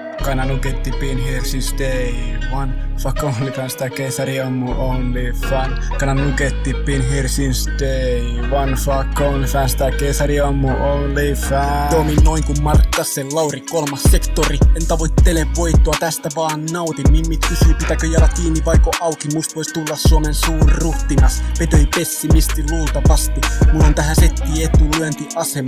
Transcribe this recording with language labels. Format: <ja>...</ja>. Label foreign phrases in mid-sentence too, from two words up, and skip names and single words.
<en>Kinda nugetti been here since day one.</en> <fi>Fuck OnlyFans, tää keisari on mun</fi> <en>only fan. Kinda nugetti been here since day one.</en> <fi>Fuck OnlyFans, tää keisari on mun</fi> <en>only fan.</en> <fi>Dominoin kun Markkasen Lauri, kolmas sektori. En tavoittele voittoa, tästä vaan nautin. Mimmit kysyy pitääkö jalat kiinni vaiko auki. Must vois tulla Suomen suurruhtinas. Petöi pessimisti luultavasti. Mulla on tähän setti etulyöntiasema.</fi>